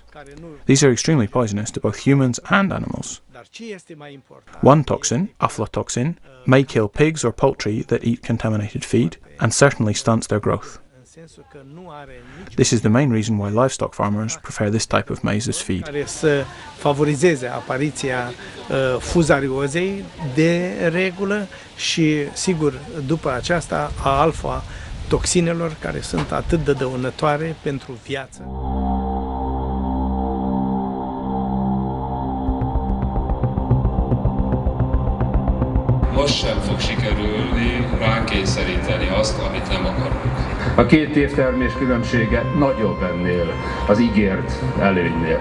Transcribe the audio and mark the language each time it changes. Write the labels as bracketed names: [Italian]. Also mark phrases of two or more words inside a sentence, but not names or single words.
[English] These are extremely poisonous to both humans and animals. One toxin, aflatoxin, may kill pigs or poultry that eat contaminated feed and certainly stunts their growth. This is the main reason why livestock farmers prefer this type of maize as feed. [Romanian] Favorizeze apariția fuzariozei de regulă și, sigur, după aceasta a alfa toxinelor care sunt atât de dăunătoare pentru viață. [Hungarian] Most sem fog sikerülni rákényszeríteni azt, amit nem akarunk. A két évtermés különbsége nagyobb ennél, az ígért előnynél.